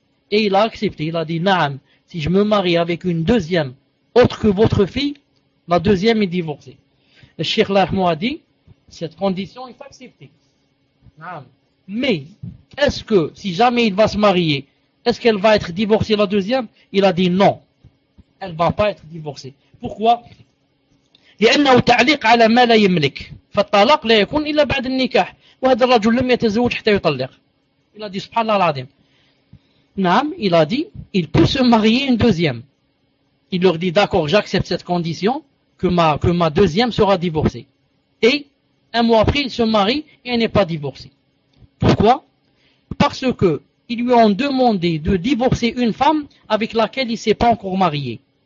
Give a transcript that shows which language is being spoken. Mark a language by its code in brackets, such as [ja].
[fr] Et il a accepté, il a dit, naam, si je me marie avec une deuxième autre que votre fille, la deuxième est divorcée. Le Cheikh Lahmo a dit, cette condition est acceptée. Naam. Mais, est-ce que, si jamais il va se marier, est-ce qu'elle va être divorcée la deuxième? Il a dit non. Elle ne va pas être divorcée. Pourquoi? [ar] لأنه تعليق على ما لا يملك. فالطلاق لا يكون إلا بعد النكاح. وهذا الرجل لم يتزوج حتى يطلق. [fr] Il a dit, subhanallah l'adim. Naam, il a dit, il peut se marier une deuxième. Il leur dit, d'accord, j'accepte cette condition, que ma deuxième sera divorcée. Et, un mois après, il se marie et elle n'est pas divorcée. Pourquoi? Parce que, ils lui ont demandé de divorcer une femme avec laquelle il ne s'est pas encore marié.